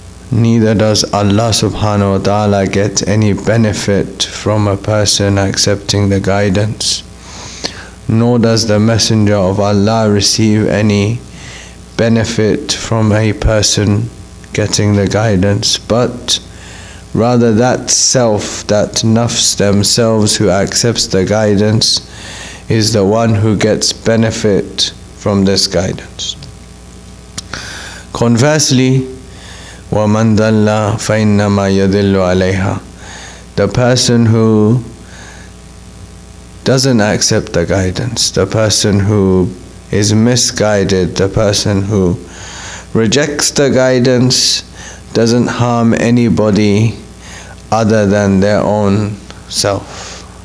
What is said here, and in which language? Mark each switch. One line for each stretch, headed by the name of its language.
English: Neither does Allah subhanahu wa ta'ala get any benefit from a person accepting the guidance, nor does the Messenger of Allah receive any benefit from a person getting the guidance, but rather that self, that nafs themselves who accepts the guidance is the one who gets benefit from this guidance.
Arabic: Conversely, وَمَنْ ضَلَّ فَإِنَّمَا يَضِلُّ عَلَيْهَا.
English: The person who doesn't accept the guidance, the person who is misguided, the person who rejects the guidance, doesn't harm anybody other than their own self.